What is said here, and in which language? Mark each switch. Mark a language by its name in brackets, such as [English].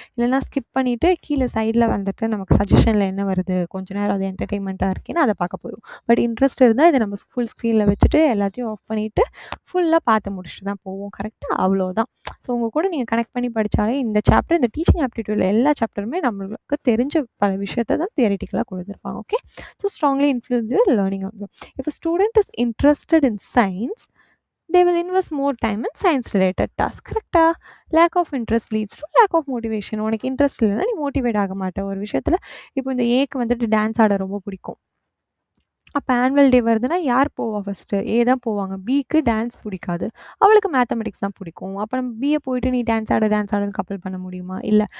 [Tamil] இல்லைனா ஸ்கிப் பண்ணிவிட்டு கீழே சைடில் வந்துட்டு நமக்கு சஜஷனில் என்ன வருது, கொஞ்ச நேரம் அது என்டர்டெயின்மெண்ட்டாக இருக்கேன்னு அதை பார்க்க போயிடும். பட் இன்ட்ரெஸ்ட் இருந்தால் இதை நம்ம ஃபுல் ஸ்க்ரீனில் வச்சுட்டு எல்லாத்தையும் ஆஃப் பண்ணிவிட்டு ஃபுல்லாக பார்த்து முடிச்சுட்டு தான் போவோம். கரெக்டாக அவ்வளோதான். ஸோ உங்கள் கூட நீங்கள் கனெக்ட் பண்ணி படித்தாலே இந்த சாப்டர், இந்த டீச்சிங் ஆப்டிடியூடில் எல்லா சாப்டருமே நம்மளுக்கு தெரிஞ்ச பல விஷயத்தை தான் தியரிட்டிக்கலாக கொடுத்துருப்பாங்க. [English] Okay. So strongly influence learning. If a student is interested in science, they will invest more time in science related tasks. [Tamil] கரெக்டா? [English] Lack of interest leads to lack of motivation. [Tamil] உனக்கு இன்ட்ரெஸ்ட் இல்லைன்னா நீ மோட்டிவேட் ஆக மாட்ட ஒரு விஷயத்தில். இப்போ இந்த ஏக்கு வந்துட்டு டான்ஸ் ஆட ரொம்ப பிடிக்கும். அப்போ ஆனுவல் டே வருதுன்னா யார் போவா ஃபஸ்ட்டு? ஏ தான் போவாங்க. பிக்கு டான்ஸ் பிடிக்காது. அவளுக்கு மேத்தமெட்டிக்ஸ் தான் பிடிக்கும். அப்போ நம்ம பிஏ போயிட்டு நீ டான்ஸ் ஆடுன்னு கம்பல் பண்ண முடியுமா? இல்லை.